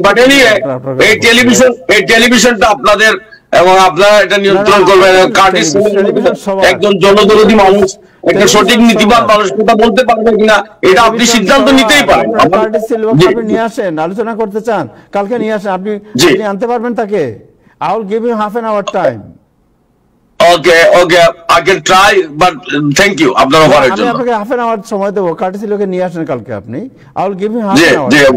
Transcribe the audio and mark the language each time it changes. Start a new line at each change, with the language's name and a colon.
Bangla: But anyway, এই টেলিভিশনটা আপনাদের, এবং আপনারা এটা নিয়ন্ত্রণ করবেন। কার্টিস একজন জনদরদী মানুষ, একটা সঠিক নীতিবান মানুষ, কথা বলতে পারবে কিনা এটা আপনি সিদ্ধান্ত নিতেই পারেন। কার্টিস সিলভাকে নিয়ে আসেন, আলোচনা করতে চান, কালকে নিয়ে আসেন, আপনি আনতে পারবেন তাকে?
English: I will give him half an hour time. Okay, I can try, but thank you
Bangla: আপনার অফারের জন্য। আমি আপনাকে হাফ এন আওয়ার সময় দেব, কার্টিস সিলভাকে নিয়ে আসেন কালকে আপনি,
English: I will give him half an hour.